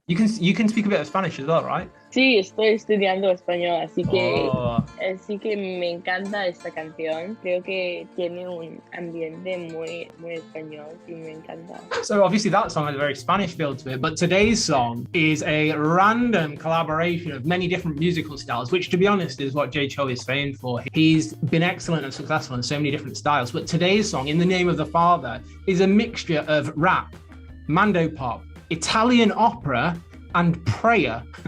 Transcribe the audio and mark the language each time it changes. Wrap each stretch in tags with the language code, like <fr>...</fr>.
<en>You can speak a bit of Spanish as well, right?</en> <es>Sí, estoy estudiando español, así que me encanta esta canción. Creo que tiene un ambiente muy español y me encanta.</es> <en>So obviously that song has a very Spanish feel to it, but today's song is a random collaboration of many different musical styles, which to be honest is what J-Cho is famed for. He's been excellent and successful in so many different styles, but today's song, In the Name of the Father, is a mixture of rap, Mando pop, Italian opera, and prayer.</en>